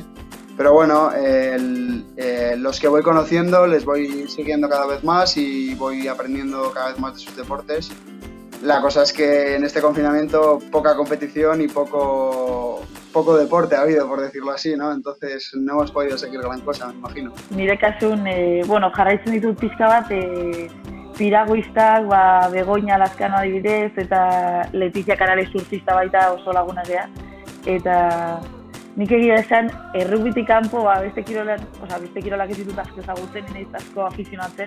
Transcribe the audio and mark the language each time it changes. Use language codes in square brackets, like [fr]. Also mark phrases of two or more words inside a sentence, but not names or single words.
[es] Pero los que voy conociendo les voy siguiendo cada vez más y voy aprendiendo cada vez más de sus deportes. La cosa es que en este confinamiento poca competición y poco deporte ha habido, por decirlo así, ¿no? Entonces no hemos podido seguir gran cosa, me imagino. [eu] Nire kasun, jarraitzen ditut pixka bat, piraguistak, Begoña Lazkano adibidez, eta Letizia Canales surfista baita oso laguna gea. Eta nik egia esan, errugbitik kanpo, beste kirolak ez ditut asko ezagutzen, nire asko afizionatzen.